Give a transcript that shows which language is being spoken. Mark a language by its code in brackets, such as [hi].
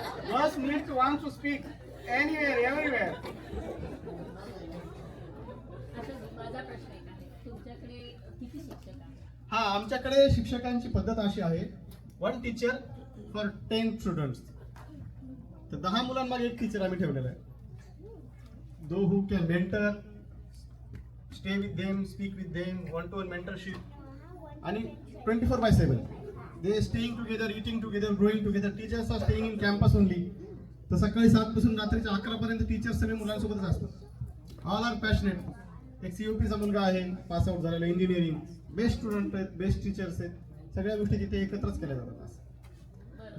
[en] बस need to want to speak anywhere everywhere. [mr] माझा प्रश्न एक आहे, तुमच्याकडे किती शिक्षक आहेत? हा आमच्याकडे शिक्षकांची पद्धत अशी आहे, [en] 1 teacher for 10 students. [mr] तर 10 मुलांमागे एक टीचर आम्ही ठेवलेला आहे. [en] Though who can mentor, stay with them, speak with them, 1-to-1 mentorship. आणि 24/7 they staying together, eating together, growing together. Teachers are staying in campus only. [mr] तर सकाळी 7 पासून रात्रीच्या 11 पर्यंत टीचर्स सगळे मुलांसोबतच असतात. [en] All are passionate. [mr] एक COPचा मुलगा आहे, पास आउट झालेला, इंजिनिअरिंग. बेस्ट स्टुडंट आहेत, बेस्ट टीचर्स आहेत. सगळ्या गोष्टी तिथे एकत्रच केल्या जातात.